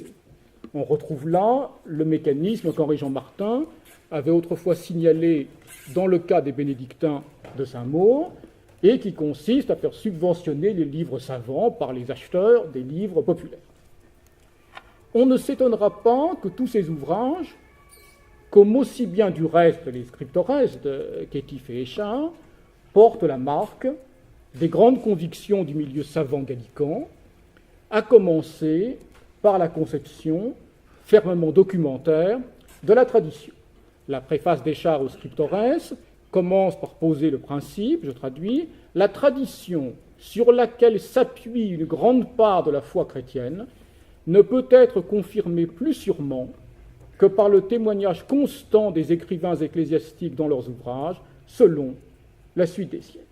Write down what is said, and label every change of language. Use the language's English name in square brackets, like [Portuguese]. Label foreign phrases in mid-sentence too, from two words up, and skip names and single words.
[French] On retrouve là le mécanisme qu'Henri-Jean Martin avait autrefois signalé dans le cas des bénédictins de Saint-Maur, et qui consiste à faire subventionner les livres savants par les acheteurs des livres populaires. On ne s'étonnera pas que tous ces ouvrages, comme aussi bien du reste les scriptores de Kétif et Échard, portent la marque des grandes convictions du milieu savant gallican, à commencer par la conception fermement documentaire de la tradition. La préface d'Échard aux scriptores commence par poser le principe, je traduis, la tradition sur laquelle s'appuie une grande part de la foi chrétienne ne peut être confirmée plus sûrement que par le témoignage constant des écrivains ecclésiastiques dans leurs ouvrages, selon la suite des siècles.